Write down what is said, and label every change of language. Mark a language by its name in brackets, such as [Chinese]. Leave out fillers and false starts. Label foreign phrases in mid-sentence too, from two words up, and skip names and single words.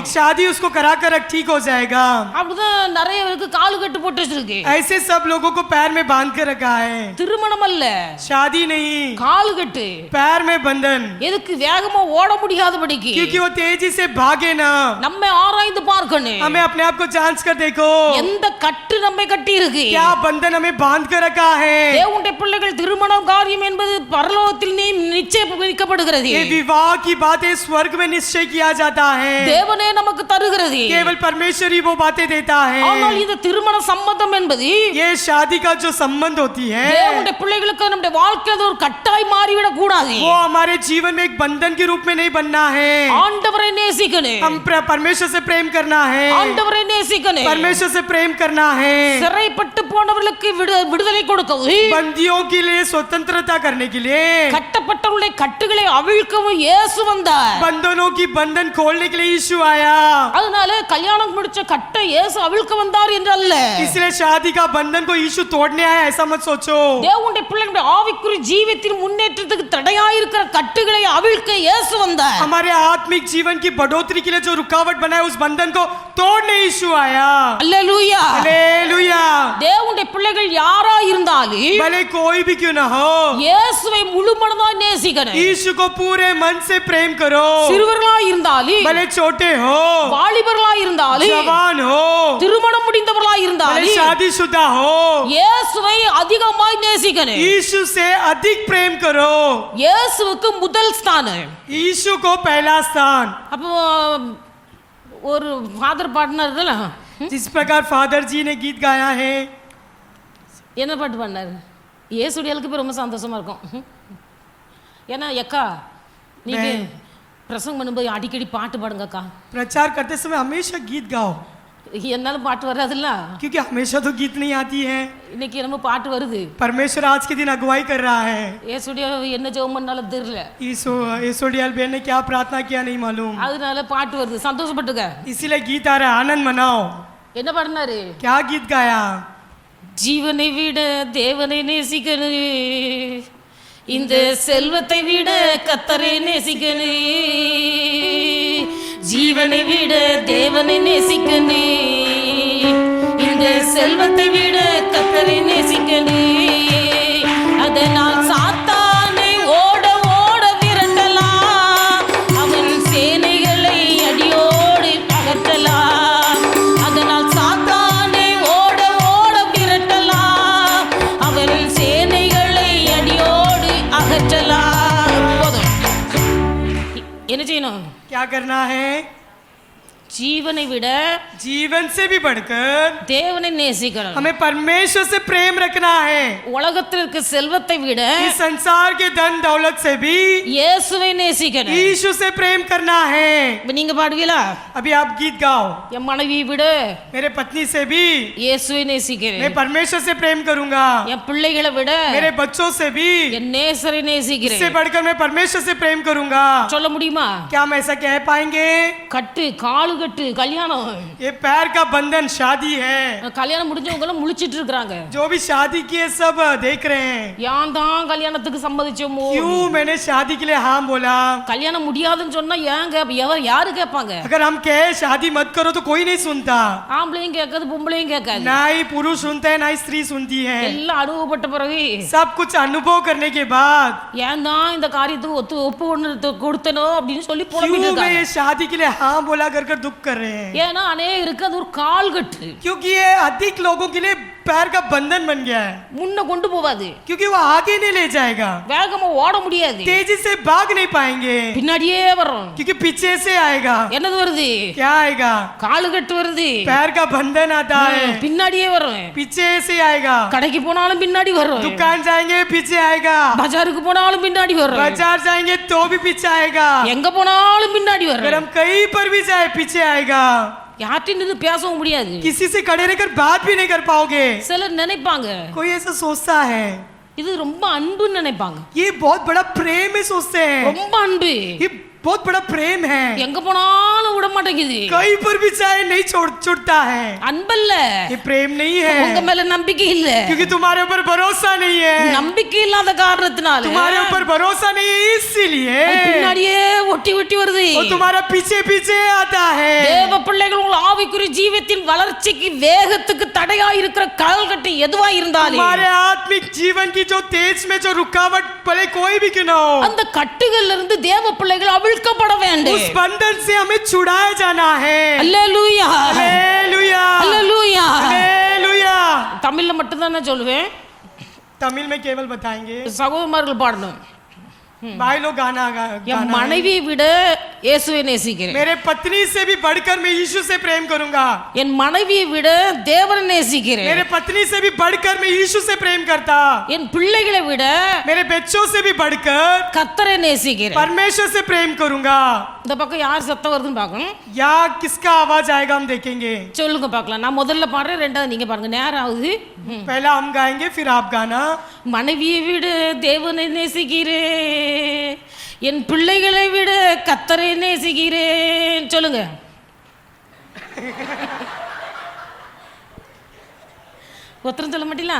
[Hindi] एक शादी उसको करा कर रख ठीक हो जाएगा। [Tamil] அப்படிதான் நிறைய பேருக்கு கால் கட்டு போட்டு வச்சிருக்கு. [Hindi] ऐसे सब लोगों को पैर में बांध कर रखा है। [Tamil] திருமணம் அல்ல, [Hindi] शादी नहीं, [Tamil] கால் கட்டு. [Hindi] पैर में बंधन, [Tamil] எதுக்கு? வேகமா ஓட முடியாதபடிக்கு. [Hindi] क्योंकि वो तेजी से भागे ना। [Tamil] நம்ம ஆராய்ந்து பார்க்கணும், [Hindi] हमें अपने आप को जांच कर देखो [Tamil] எந்த கட்டு நம்மை கட்டி இருக்கு. [Hindi] क्या बंधन हमें बांध कर रखा है। [Tamil] தேவனுடைய பிள்ளைகள் திருமணம் காரியம் என்பது பரலோகத்தில் நிச்சயிக்கப்படுகிறது. [Hindi] ये विवाह की बातें स्वर्ग में निश्चय किया जाता है। [Tamil] தேவனே நமக்கு தருகிறது. [Hindi] केवल परमेश्वर ही वो बातें देता है। [Tamil] ஆனால் இந்த திருமண சம்பந்தம் என்பது [Hindi] ये शादी का जो संबंध होती है [Tamil] தேவனுடைய பிள்ளைகளுக்கு நம்முடைய வாழ்க்கையில் ஒரு கட்டாய் மாறிவிடக் கூடாது. [Hindi] वो हमारे जीवन में एक बंधन के रूप में नहीं बनना है। [Tamil] ஆண்டவரை நேசிக்கணும், [Hindi] हम परमेश्वर से प्रेम करना है। [Tamil] ஆண்டவரை நேசிக்கணும், [Hindi] परमेश्वर से प्रेम करना है। [Tamil] சிறைப்பட்டு போனவர்களுக்கு விடுதலை கொடுக்கவும், [Hindi] बंदियों के लिए स्वतंत्रता करने के लिए, [Tamil] கட்டப்பட்டவர்களுடைய கட்டுகளை அவிழ்க்கவும் இயேசு வந்தார். [Hindi] बंधनों की बंधन खोलने के लिए यीशु आया। [Tamil] அதனால கல்யாணம் முடிச்ச கட்டை இயேசு அவிழ்க்க வந்தார் என்று அல்ல, [Hindi] इसलिए शादी का बंधन को यीशु तोड़ने आया ऐसा मत सोचो। [Tamil] தேவனுடைய பிள்ளைகளுடைய ஆவிக்குரிய ஜீவியத்தின் முன்னேற்றத்துக்கு தடையாயிருக்கிற கட்டுகளை அவிழ்க்க இயேசு வந்தார். [Hindi] हमारे आत्मिक जीवन की बढ़ोतरी के लिए जो रुकावट बना है उस बंधन को तोड़ने यीशु आया। [Tamil] அல்லேலூயா. [Hindi] हालेलुया। [Tamil] தேவனுடைய பிள்ளைகள் யாரா இருந்தாலும் [Hindi] भले कोई भी क्यों ना हो, [Tamil] இயேசுவை முழுமனதாய் நேசிக்கணும். [Hindi] यीशु को पूरे मन से प्रेम करो। [Tamil] சிறுவர்களா இருந்தாலும், [Hindi] भले छोटे हो, [Tamil] வாலிபர்களா இருந்தாலும், [Hindi] जवान हो, [Tamil] திருமணம் முடிந்தவர்களா [Hindi] भले [Tamil] இருந்தாலும், [Hindi] शादीशुदा हो, [Tamil] இயேசுவை அதிகமாய் நேசிக்கணும். [Hindi] यीशु से अधिक प्रेम करो। [Tamil] இயேசுவுக்கு முதல் ஸ்தானம். [Hindi] यीशु को पहला स्थान। [Tamil] அப்போ ஒரு ஃபாதர் பாடினார்ல, [Hindi] जिस प्रकार फादर जी ने गीत गाया है, [Tamil] என்ன பாட்டு பாடினார்? இயேசுடையாளுக்கு போய் ரொம்ப சந்தோஷமா இருக்கும். ஏன்னா எக்கா நீங்க பிரசங்கம் பண்ணும்போது அடிக்கடி பாட்டு பாடுங்கக்கா. [Hindi] प्रचार करते समय हमेशा गीत गाओ, [Tamil] என்னாலும் பாட்டு வராதுல்ல, [Hindi] क्योंकि हमेशा तो गीत नहीं आती है। [Tamil] இன்னைக்கு நம்ம பாட்டு வருது. [Hindi] परमेश्वर आज के दिन अगुवाई कर रहा है। [Tamil] இயேசுடைய என்ன ஜெபம் பண்ணாலும் தெரியல, [Hindi] ईसोडियल बहन ने क्या प्रार्थना किया नहीं मालूम, [Tamil] அதனால பாட்டு வருது. சந்தோஷப்பட்டுக்க. [Hindi] इसीलिए गीत आ रहा है, आनंद मनाओ। [Tamil] என்ன பாடினாரு? [Hindi] क्या गीत गाया? [Tamil] ஜீவனை விட தேவனை நேசிக்கணும், இந்த செல்வத்தை விட கர்த்தரை நேசிக்கணும், ஜீவனை விட தேவனை நேசிக்கணும், இந்த செல்வத்தை விட கர்த்தரை நேசிக்கணும், அதனால் சாத்தானை ஓட ஓட விரட்டலாம், அவன் சேனைகளை அடியோடு அகற்றலாம், அதனால் சாத்தானை ஓட ஓட விரட்டலாம், அவன் சேனைகளை அடியோடு அகற்றலாம். போதும். என்ன செய்யணும்? [Hindi] क्या करना है? [Tamil] ஜீவனை விட [Hindi] जीवन से भी बढ़कर [Tamil] தேவனை நேசிக்கணும். [Hindi] हमें परमेश्वर से प्रेम रखना है। [Tamil] உலகத்தில் இருக்க செல்வத்தை விட [Hindi] इस संसार के धन दौलत से भी [Tamil] இயேசுவை நேசிக்கணும். [Hindi] यीशु से प्रेम करना है। [Tamil] இப்ப நீங்க பாடுவீங்களா? [Hindi] अभी आप गीत गाओ। [Tamil] என் மனைவியை விட [Hindi] मेरे पत्नी से भी [Tamil] இயேசுவை [Hindi] मैं [Tamil] நேசிக்கிறேன். [Hindi] परमेश्वर से प्रेम करूंगा। [Tamil] என் பிள்ளைகளை விட [Hindi] मेरे बच्चों से भी [Tamil] என் நேசரை [Hindi] इससे [Tamil] நேசிக்கிறேன். [Hindi] बढ़कर मैं परमेश्वर से प्रेम करूंगा। [Tamil] சொல்ல முடியுமா? [Hindi] क्या हम ऐसा कह पाएंगे? [Tamil] கட்டு காலு கட்டு கல்யாணம். [Hindi] ये पैर का बंधन शादी है। [Tamil] கல்யாணம் முடிஞ்சவங்க எல்லாம் முழிச்சிட்டு இருக்காங்க. [Hindi] जो भी शादी किए सब देख रहे हैं। [Tamil] யான் தான் கல்யாணத்துக்கு சம்மதிச்சோமோ? [Hindi] क्यों मैंने शादी के लिए हाँ बोला? [Tamil] கல்யாணம் முடியாதுன்னு சொன்னா ஏங்க யாரு கேட்பாங்க? [Hindi] अगर हम कहे शादी मत करो तो कोई नहीं सुनता। [Tamil] ஆம்பளையும் கேட்காது பொம்பளையும் கேட்காது. [Hindi] ना ही पुरुष सुनते हैं ना ही स्त्री सुनती है। [Tamil] எல்லாம் அனுபவப்பட்ட பிறகு [Hindi] सब कुछ अनुभव करने के बाद [Tamil] ஏன் தான் இந்த காரியத்துக்கு ஒப்பு ஒன்று கொடுத்தனோ அப்படின்னு சொல்லி [Hindi] क्यों [Tamil] புலம்பிட்டு [Hindi] मैं [Tamil] இருக்காங்க. [Hindi] ये शादी के लिए हाँ बोला कर दुख कर रहे हैं? [Tamil] ஏன்னா அநேகருக்கு அது ஒரு கால் கட்டு. [Hindi] क्योंकि ये अधिक लोगों के लिए पैर का बंधन बन गया है। [Tamil] முன்ன கொண்டு போவாது. [Hindi] क्योंकि वो आगे नहीं ले जाएगा। [Tamil] வேகமா ஓட முடியாது. [Hindi] तेजी से भाग नहीं पाएंगे [Tamil] பின்னாடியே வரும். [Hindi] क्योंकि पीछे से आएगा। [Tamil] என்னது வருது? [Hindi] क्या आएगा? [Tamil] காலு கட்டு வருது. [Hindi] पैर का बंधन आता है। [Tamil] பின்னாடியே வரும். [Hindi] पीछे से आएगा। [Tamil] கடைக்கு போனாலும் பின்னாடி வரும். [Hindi] दुकान जाएंगे पीछे आएगा। [Tamil] பஜாருக்கு போனாலும் பின்னாடி வரும். [Hindi] बाजार जाएंगे तो भी पीछे आएगा। [Tamil] எங்க போனாலும் பின்னாடி [Hindi] अगर [Tamil] வரும். [Hindi] हम कहीं पर भी जाए पीछे आएगा। [Tamil] யார்கிட்ட நின்னு பேசவும் முடியாது. [Hindi] किसी से खड़े रहकर बात भी नहीं कर पाओगे। [Tamil] சிலர் நினைப்பாங்க [Hindi] कोई ऐसा सोचता है [Tamil] இது ரொம்ப அன்புன்னு நினைப்பாங்க. [Hindi] ये बहुत बड़ा प्रेम है सोचते हैं। [Tamil] ரொம்ப अன்பு. [Hindi] ये बहुत बड़ा प्रेम है। [Tamil] எங்க போனாலும் விட மாட்டேங்குது. [Hindi] कहीं पर भी जाए नहीं छूटता है। [Tamil] அன்பல்ல. [Hindi] ये प्रेम नहीं [Tamil] உங்க [Hindi] है [Tamil] மேல நம்பிக்கை இல்ல. [Hindi] क्योंकि तुम्हारे ऊपर भरोसा नहीं है। [Tamil] நம்பிக்கை இல்லாத காரணத்தினால [Hindi] तुम्हारे ऊपर भरोसा नहीं है इसीलिए [Tamil] அது பின்னாடியே ஒட்டி ஒட்டி வருது. [Hindi] वो तुम्हारा पीछे पीछे आता है। [Tamil] தேவ பிள்ளைகள் உங்கள் ஆவிக்குரிய ஜீவத்தின் வளர்ச்சிக்கு வேகத்துக்கு தடையா இருக்கிற கால்கட்டு எதுவா இருந்தாலும் [Hindi] तुम्हारे आत्मिक जीवन की जो तेज में जो रुकावट भले कोई भी क्यों ना हो, [Tamil] அந்த கட்டுகள்ல இருந்து தேவ பிள்ளைகள் அவிழ்க்கப்பட வேண்டும். [Hindi] उस बंधन से हमें छुड़ाया जाना है। [Tamil] அல்லேலூயா [Hindi] हालेलुया [Tamil] அல்லேலூயா. [Hindi] हालेलुया। [Tamil] தமிழ்ல மட்டும் தான் நான் சொல்லுவேன். [Hindi] तमिल में केवल बताएंगे। [Tamil] சகோதரர்கள் பாடணும். [Hindi] भाई लोग गाना [Tamil] என் [Hindi] गाना है। [Tamil] மனைவியை விட இயேசுவை நேசிக்கிறேன். [Hindi] मेरे पत्नी से भी बढ़कर मैं यीशु से प्रेम करूंगा। [Tamil] என் மனைவியை விட தேவனை நேசிக்கிறேன். [Hindi] मेरे पत्नी से भी बढ़कर मैं यीशु से प्रेम करता। [Tamil] என் பிள்ளைகளை விட [Hindi] मेरे बच्चों से भी बढ़कर [Tamil] கர்த்தரை நேசிக்கிறேன். [Hindi] परमेश्वर से प्रेम करूंगा। [Tamil] இந்த பக்கம் யார் சத்தம் வருதுன்னு பார்க்கணும். [Hindi] या किसका आवाज आएगा हम देखेंगे। [Tamil] சொல்லுங்க பார்க்கலாம். நான் முதல்ல பாடுறேன், ரெண்டாவது நீங்க பாருங்க. நேரம் ஆகுது. [Hindi] पहला हम गाएंगे फिर आप गाना। [Tamil] மனைவியை விட தேவனை நேசிக்கிறேன், என் பிள்ளைகளை விட கர்த்தரை நேசிக்கிறேன். சொல்லுங்க. ஒருத்தரும் சொல்ல மாட்டீங்களா?